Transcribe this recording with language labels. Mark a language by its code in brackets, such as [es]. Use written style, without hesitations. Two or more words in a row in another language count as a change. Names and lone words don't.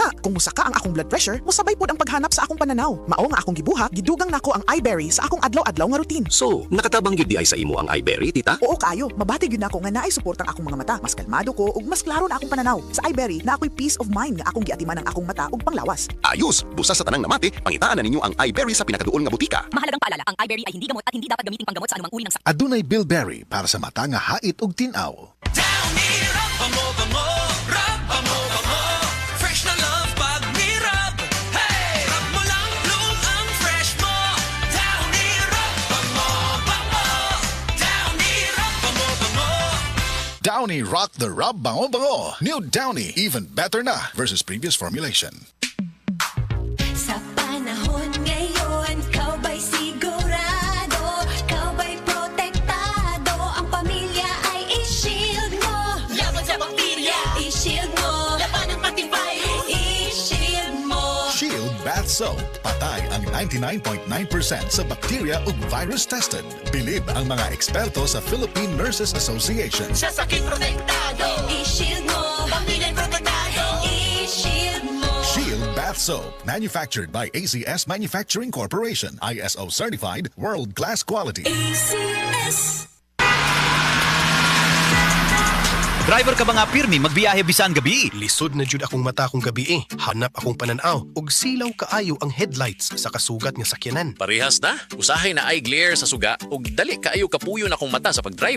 [ceb] Kung musaka ang akong blood pressure, musabay pod ang paghanap sa akong pananaw. Mao nga akong gibuhat, gidugang nako ang iBerry sa akong adlaw-adlaw nga routine. So, nakatabang gyud di ay sa imo ang iBerry, Tita? Oo kayo, mabati gyud nako nga naay suportang akong mga mata. Mas kalmado ko ug mas klaro na akong pananaw. Sa iBerry na ako'y [en] peace of mind [ceb] nga akong giatiman ang akong mata ug panglawas. Ayos, busa sa tanang namati, pangitaan na ninyo ang iBerry sa pinakaduol nga butika. [tl] Mahalagang paalala, ang iBerry ay hindi gamot at hindi dapat gamiting panggamot sa anumang uri ng sakit. [ceb] Adunay Bilberry para sa mata nga hait ug tinaw. [tl] Downy Rub, bango-bango, rub, bango-bango. Fresh na love pag ni-rub. Hey! Rub mo lang, bloom ang fresh mo. Downy Rub, bango-bango. Downy Rub, bango-bango. Downy [en] Rock the Rub [tl] Bango Bango. [en] New Downy, even better na versus previous formulation. [tl] Sa panahon ngayon, kau ba'y sigurado? Kau ba'y protektado? Ang pamilya ay i-shield mo. Laban sa bakterya, I-shield mo. laban ng virus. I-shield mo. Shield Bath Soap. [ceb] Patay ang 99.9% sa bacteria ug virus tested. [tl] Bilib ang mga eksperto sa Philippine Nurses Association. Sa sakit protektado, I-shield mo. pamilya'y protektado. I-shield mo. [en] Shield Bath Soap, manufactured by ACS Manufacturing Corporation, ISO certified, world-class quality. ACS. [ceb] Driver ka ba nga pirmi magbiyahe bisan gabi? Lisod na jud akong mata kong gabi eh. Hanap akong pananaw ug silaw kaayo ang headlights sa kasugat nga sakyanan. Parehas na. Usahay na eye glare sa suga ug dali kaayo kapuyo na akong mata sa pagdrive.